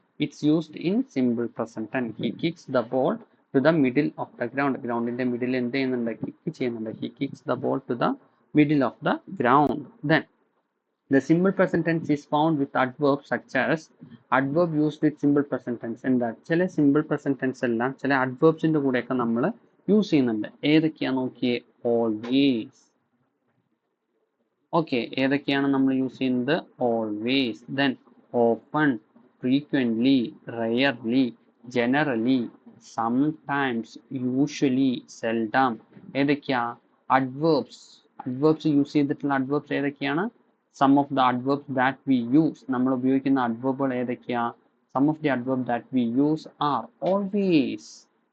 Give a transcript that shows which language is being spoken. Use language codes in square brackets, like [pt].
[en] It's used in simple present tense. He kicks the ball to the middle of the ground. [ml] ഗ്രൗണ്ടിന്റെ middle എന്ത് ചെയ്യുന്നുണ്ട്? Kick ചെയ്യുന്നുണ്ട്. [en] He kicks the ball to the middle of the ground. Then the simple present tense is found with adverbs such as adverb used with simple present tense. [ml] എന്താ? ചില simple present tense എല്ലാം ചില അഡ്വേർബ്സിന്റെ കൂടെയൊക്കെ നമ്മൾ use ചെയ്യുന്നുണ്ട്. ഏതൊക്കെയാ നോക്കിയേ? Always. Okay, ഏതൊക്കെയാണ് നമ്മൾ യൂസ് ചെയ്യുന്നത്? [en] Always. Then often, frequently, rarely, generally, sometimes, usually, seldom. [ml] ഏതൊക്കെയാ? അഡ്വേർബ്സ് യൂസ് ചെയ്തിട്ടുള്ള അഡ്വേർബ്സ് ഏതൊക്കെയാണ്? [en] Some of the adverbs that we use. [ml] നമ്മൾ ഉപയോഗിക്കുന്ന അഡ്വേർബുകൾ ഏതൊക്കെയാ? [en] Some of the adverb that we use are always.